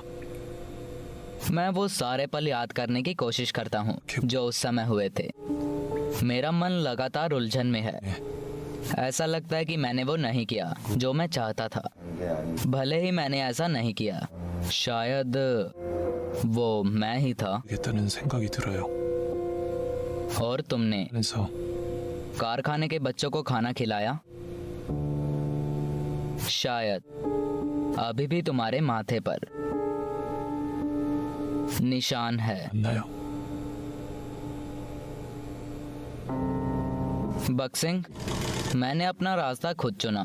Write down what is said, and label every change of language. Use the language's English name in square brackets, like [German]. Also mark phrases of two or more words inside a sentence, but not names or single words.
[Hindi] मैं वो सारे पल याद करने की कोशिश करता हूँ जो उस समय हुए थे। मेरा मन लगातार उलझन में है। ऐसा लगता है कि मैंने वो नहीं किया जो मैं चाहता था। भले ही मैंने ऐसा नहीं किया, शायद वो मैं ही था। [Korean] 하겠다는 생각이 들어요. [Hindi] और तुमने [Korean] 그래서 [Hindi] कारखाने के बच्चों को खाना खिलाया। शायद अभी भी तुम्हारे माथे पर निशान है। [Korean] 만나요. [Hindi] बक्सिंग, मैंने अपना रास्ता खुद चुना।